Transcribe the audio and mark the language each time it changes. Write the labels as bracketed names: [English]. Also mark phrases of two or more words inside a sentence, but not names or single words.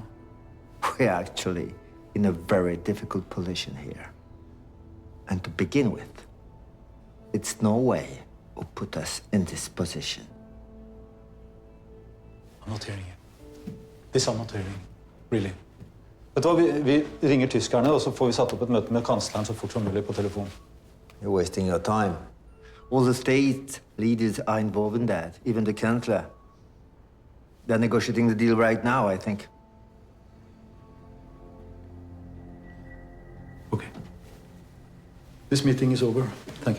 [English] We're actually in a very difficult position here. And to begin with, it's Norway who put us in this position. I'm not hearing you. This I'm not hearing. Really. [Norwegian] Vet du hva, vi ringer tyskerne, og så får vi satt opp et møte med kansleren så fort som mulig på telefon. [English] You're wasting your time. All the state leaders are involved in that, even the chancellor. They're negotiating the deal right now, I think. Okay. This meeting is over. Thank you.